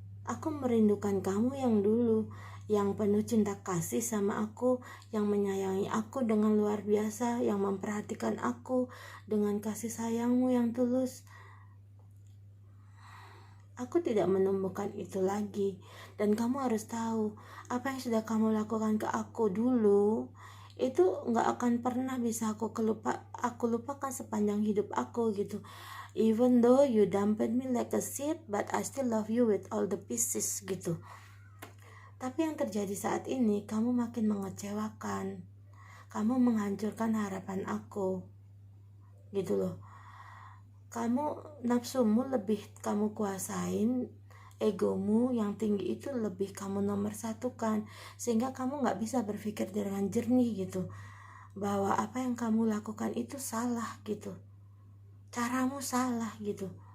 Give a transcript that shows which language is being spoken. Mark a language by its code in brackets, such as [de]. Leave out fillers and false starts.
[id] Aku merindukan kamu yang dulu, yang penuh cinta kasih sama aku, yang menyayangi aku dengan luar biasa, yang memperhatikan aku dengan kasih sayangmu yang tulus. Aku tidak menemukan itu lagi, dan kamu harus tahu, apa yang sudah kamu lakukan ke aku dulu itu gak akan pernah bisa aku lupakan sepanjang hidup aku gitu. [en] Even though you dumped me like a seed, but I still love you with all the pieces gitu. [id] Tapi yang terjadi saat ini, kamu makin mengecewakan, kamu menghancurkan harapan aku gitu loh. Kamu nafsumu lebih kamu kuasain, egomu yang tinggi itu lebih kamu nomor satukan, sehingga kamu gak bisa berpikir dengan jernih gitu, bahwa apa yang kamu lakukan itu salah gitu, caramu salah gitu.